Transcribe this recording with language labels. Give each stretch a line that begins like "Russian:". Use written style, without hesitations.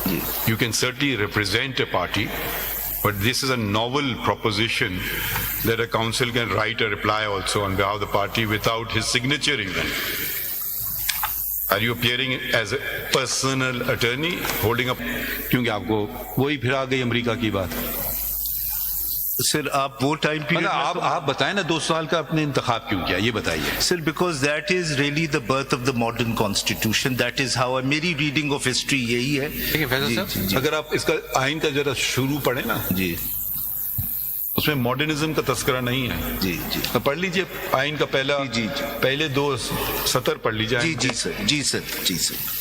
Urdu: Ji.
English: You can certainly represent a party, but this is a novel proposition that a counsel can write a reply also on behalf of the party without his signature even. Are you appearing as a personal attorney holding up?
Urdu: کیونکہ آپ کو وہی پھر آ گئی امریکہ کی بات. سر آپ وہ ٹائم پیریڈ آپ بتائیں نا 2 سال کا اپنے انتخاب کیوں کیا, یہ بتائیے.
English: Sir because that is really the birth of the modern constitution. That is how میری reading of history
Urdu: یہی ہے. اگر آپ اس کا آئین کا ذرا شروع پڑھیں نا, جی اس میں ماڈرنزم کا تذکرہ نہیں ہے. جی. پڑھ لیجئے آئین کا پہلے 2 سطر پڑھ لیجئے. جی سر.